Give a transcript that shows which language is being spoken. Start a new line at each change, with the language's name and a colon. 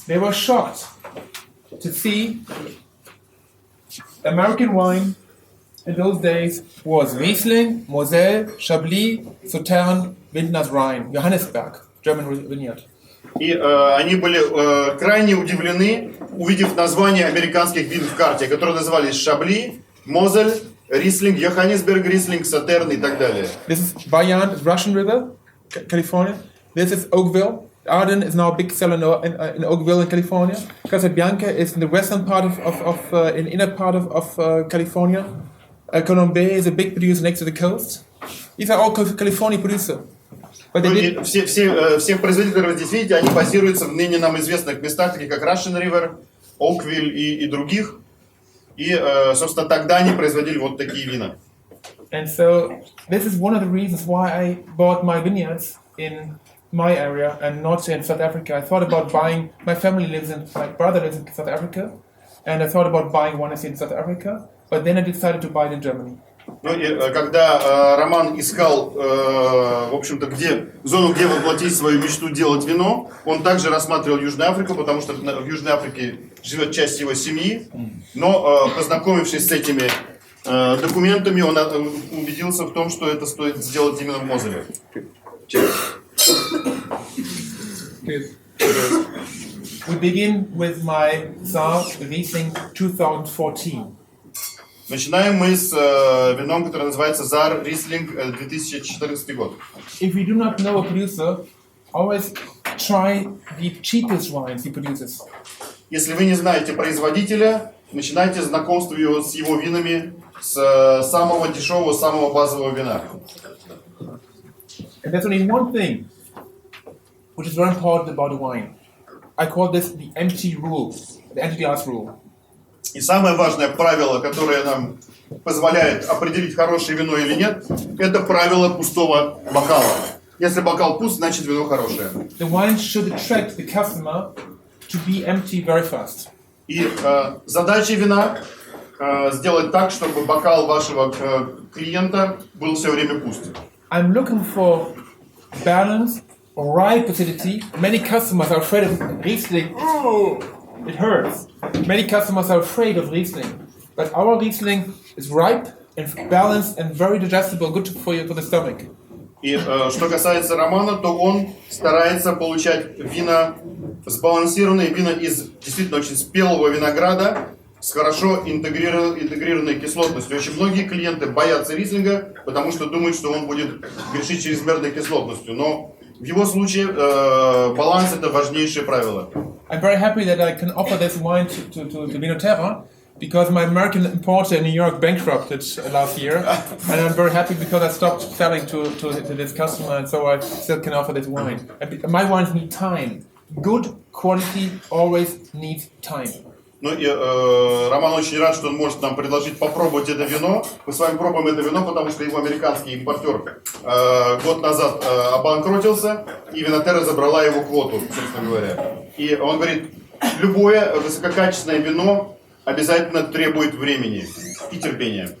English: They were shocked to see American wine in those days was Riesling, Moselle, Chablis, Sauternes, Windner's Rhein, Johannesberg, German vineyard.
Russian: И они были крайне удивлены, увидев названия американских вин в карте, которые назывались Шабли, Мозель, Рислинг, Йоханнесберг, Рислинг, Сатерн и так далее.
English: This is Bayern, Russian River, California. This is Oakville. Arden is now a big seller in Oakville in California. Casabianca is in the western part in inner part of California. Colombe is a big producer next to the coast. These are all California producers. But they did...
Russian: Все производители, которые вы здесь видите, они базируются в ныне нам известных местах, таких как Russian River, Oakville и других. И, собственно, тогда они производили вот такие вина.
English: And so this is one of the reasons why I bought my vineyards in my area and not in South Africa. I thought about buying, my brother lives in South Africa, and I thought about buying one in South Africa, but then I decided to buy it in Germany.
Russian: Ну и когда Роман искал, в общем-то, зону, где воплотить свою мечту делать вино, он также рассматривал Южную Африку, потому что в Южной Африке живет часть его семьи, но познакомившись с этими документами, он убедился в том, что это стоит сделать именно в Мозеле.
English: We begin with my Saar Riesling 2014.
Russian: Начинаем мы с вином, которое называется Saar Riesling 2014 год.
English: If you do not know a producer, always try the cheapest wines he produces.
Russian: Если вы не знаете производителя, начинайте знакомство с его винами с самого дешевого, самого базового вина.
English: And there's only one thing which is very important about the wine. I call this the empty rule, the empty glass rule.
Russian: И самое важное правило, которое нам позволяет определить, хорошее вино или нет, это правило пустого бокала. Если бокал пуст, значит вино хорошее.
English: The wine should attract the customer to be empty very fast.
Russian: И задача вина сделать так, чтобы бокал вашего клиента был все время пуст.
English: I'm looking for balance, ripe acidity. Many customers are afraid of Riesling. Oh, it hurts. Many customers are afraid of Riesling, but our Riesling is ripe and balanced and very digestible, good for the stomach.
Russian: И что касается Романа, то он старается получать вина сбалансированные, вина из действительно очень спелого винограда с хорошо интегрированной кислотностью. Очень многие клиенты боятся рислинга, потому что думают, что он будет грешить чрезмерной кислотностью. Но в его случае баланс это важнейшее правило.
English: I'm very happy that I can offer this wine to Vinoterra, because my American importer in New York bankrupted last year, and I'm very happy because I stopped selling to this customer, and so I still can offer this wine. And my wines need time. Good quality always needs time.
Russian: Ну и Роман очень рад, что он может нам предложить попробовать это вино. Мы с вами пробуем это вино, потому что его американский импортер год назад обанкротился, и Винотерра забрала его квоту, собственно говоря. И он говорит, любое высококачественное вино обязательно требует времени и терпения.